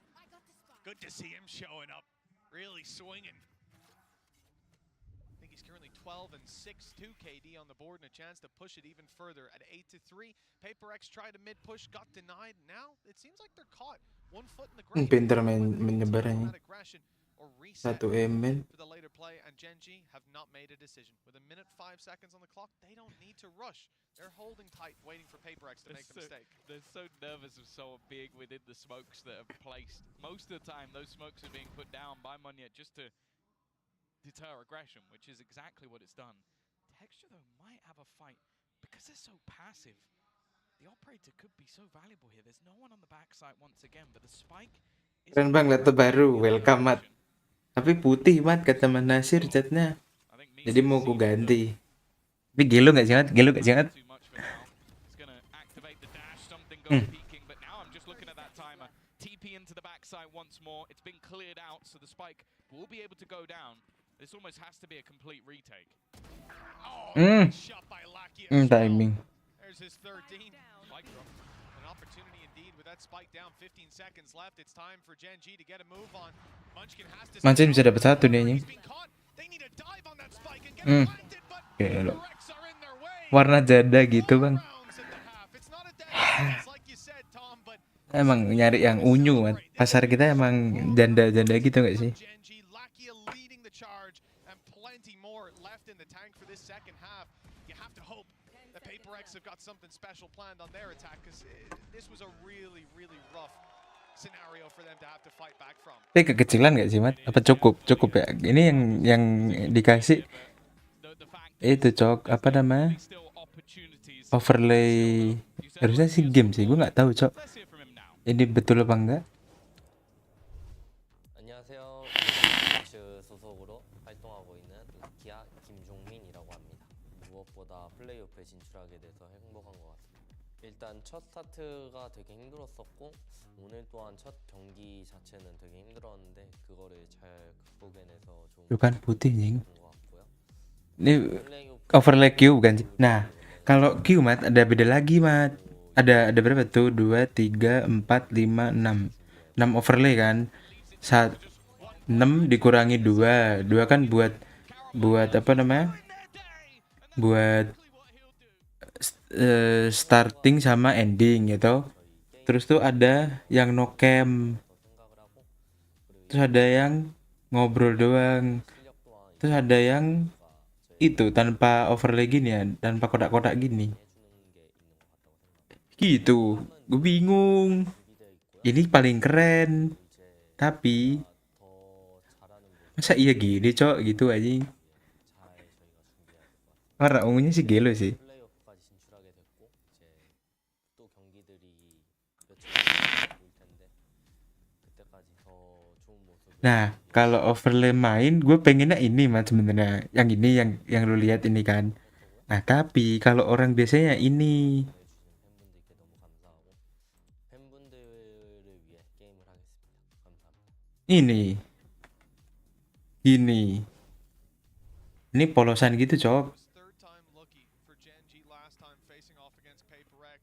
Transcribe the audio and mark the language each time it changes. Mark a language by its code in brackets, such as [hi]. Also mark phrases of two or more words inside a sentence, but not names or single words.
[en] Good to see him showing up. Really swinging. I think he's currently 12 and 6-2 KD on the board and a chance to push it even further at 8-3. PaperX tried a mid push, got denied. Now it seems like they're caught. 1 foot in the ground. [id] Pinter menyebar ini. [en] Or reset 1 ML. for the later play, and Genji have not made a decision. With a minute 5 seconds on the clock, they don't need to rush. They're holding tight, waiting for PaperX to make the mistake. They're so nervous of so big within the smokes that are placed. Most of the time, those smokes are being put down by Munya just to deter aggression, which is exactly what it's done. Texture, though, might have a fight because they're so passive. The operator could be so valuable here. There's no one on the backside once again, but the spike is... [id] Keren bang, laptop baru. Welcome, Mat. Tapi putih, Mat, kata Mas Nasir catnya. Jadi mau ku ganti. Tapi gelo nggak sih, Mat? Gelo nggak sih, Mat? [en] But now I'm just looking at that timer. TP into the backside once more. It's been cleared out, so the spike will be able to go down. This almost has to be a complete retake. Oh, shot by Lakia. Timing. There's his 13. An opportunity indeed with that spike down. 15 seconds left. It's time for Genji to get a move on. Munchkin has to... [id] Mancin bisa dapat 1 nih, anjing. [en] They need to dive on that spike and get it planted, but PaperX are in their way. [id] Warna janda gitu, Bang. [en] Rounds at the half. It's not a dead sentence like you said, Tom, but [id] Emang nyari yang unyu, Mat. Pasar kita emang janda-janda gitu nggak sih? [en] Genji, Lakia leading the charge, and plenty more left in the tank for this second half. You have to hope that PaperX have got something special planned on their attack, because this was a really, really rough scenario for them to have to fight back from. [id] Tapi kekecilan nggak sih, Mat? Apa cukup? Cukup ya? Ini yang dikasih itu, Cok. Apa namanya? Overlay. Harusnya sih game sih. Gue nggak tahu, Cok. Ini betul apa enggak? [ko] 안녕하세요. 츠 소속으로 활동하고 있는 기아 김종민이라고 합니다. 무엇보다 플레이오프에 진출하게 돼서 행복한 것 같습니다. 일단 첫 스타트가 되게 힘들었었고 오늘 또한 첫 경기 자체는 되게 힘들었는데 그거를 잘 극복해내서 좋은 [id] Bukan putih, Nying. [ko] 것 같고요. [id] Ini [ko] 플레이오프 [id] overlay Q bukan sih? Nah, kalau Q, Mat, ada beda lagi, Mat. Ada berapa tuh? 2, 3, 4, 5, 6. 6 overlay kan? 6 dikurangi 2. 2 kan buat apa namanya? Buat starting sama ending gitu. Terus tuh ada yang no cam. Terus ada yang ngobrol doang. Terus ada yang itu tanpa overlay gini ya, tanpa kotak-kotak gini. Gitu. Gue bingung. [ko] 준비되어 있고요. [id] Ini paling keren. [ko] 이제 [id] Tapi [ko] 더 잘하는 모습 [id] masa iya gini, Cok? Gitu anjing. [ko] 잘 저희가 준비해야 될 것 같아요. [id] Warna ungunya sih gelo sih. [ko] 플레이오프까지 진출하게 됐고 이제 또 경기들이 며칠 있으면 보일 텐데 그때까지 더 좋은 모습을 [id] Nah, kalau overlay main, gue pengennya ini Mat sebenarnya. Yang ini yang lu lihat ini kan. Nah, tapi kalau orang biasanya ini. [ko] 보여주신 팬분들께 너무 감사하고 팬분들을 위해 게임을 하겠습니다. 감사합니다. [id] Ini. Gini. Ini polosan gitu, Cok. [en] Was third time lucky for Gen G last time facing off against Paper X.